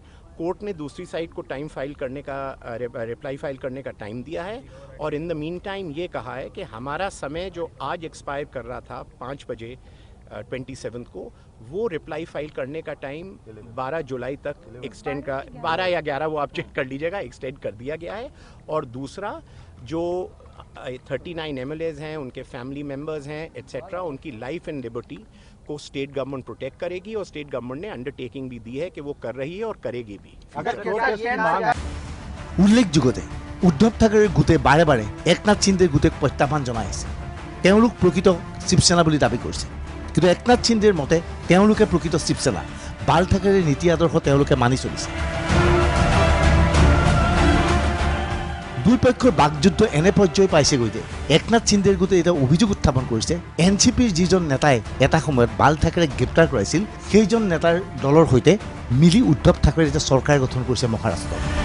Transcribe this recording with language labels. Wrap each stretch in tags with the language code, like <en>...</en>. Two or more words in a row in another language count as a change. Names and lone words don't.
<hi>कोर्ट ने दूसरी साइड को</hi> <en>time file</en> <hi>करने का</hi> <en>reply file</en> <hi>करने का टाइम दिया है और</hi> <en>in the mean time</en> <hi>ये कहा है कि हमारा समय जो आज एक्सपायर कर रहा था 5 बजे 27 को, वो</hi> <en>reply file</en> <hi>करने का टाइम 12 जुलाई तक एक्सटेंड का 12 या 11 वो आप चेक कर लीजिएगा, एक्सटेंड कर दिया गया है। और दूसरा जो 39 MLAs हैं, उनके</hi> <en>family members</en> <hi>हैं एट्सेट्रा, उनकी</hi> <en>life and liberty</en> <hi>को</hi> <en>state government protect</en> <hi>करेगी और</hi> <en>state government</en> <hi>ने अंडरटेकिंग भी दी है कि वो कर रही है और करेगी भी।</hi> <as>উল্লেখযোগ্য যে উদ্ধৱ ঠাকৰেৰ গোটে বাৰে বাৰে একনাথ সিন্ধেৰ গোটেক প্ৰত্যাহ্বান জনাই আছে। তেওঁলোক প্ৰকৃত শিৱসেনা বুলি দাবী কৰিছে, কিন্তু একনাথ সিন্ধেৰ মতে তেওঁলোকে প্ৰকৃত শিৱসেনা। বাল ঠাকৰেৰ নীতি আদৰ্শ তেওঁলোকে মানি চলিছে। দুই পক্ষৰ বাকযুদ্ধ এনে পৰ্যায় পাইছেগৈ যে একনাথ সিন্ধেৰ গোটে এটা অভিযোগ উত্থাপন কৰিছে, এনচিপিৰ যিজন নেতাই এটা সময়ত বাল ঠাকৰেক গ্ৰেপ্তাৰ কৰাইছিল, সেইজন নেতাৰ দলৰ সৈতে মিলি উদ্ধৱ ঠাকৰে এটা চৰকাৰ গঠন কৰিছে মহাৰাষ্ট্ৰত।</as>